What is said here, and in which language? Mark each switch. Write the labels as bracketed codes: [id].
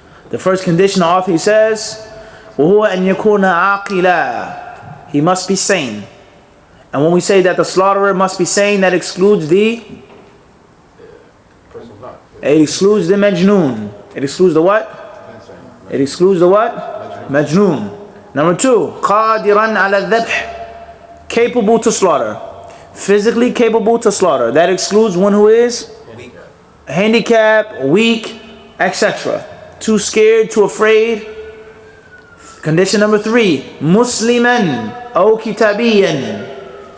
[en] The first condition, the author says, [ar] وَهُوَ أَن يَكُونَ عَاقِلًا. [en] He must be sane. And when we say that the slaughterer must be sane, that excludes the it excludes the majnoon. It excludes the what? It excludes the what? Majnoon. Number two, [ar] قَادِرًا عَلَى الذَّبْحِ. [en] Capable to slaughter. Physically capable to slaughter. That excludes one who is handicapped, weak, etc. Too scared, too afraid. Condition number three, Musliman or Kitabiyan.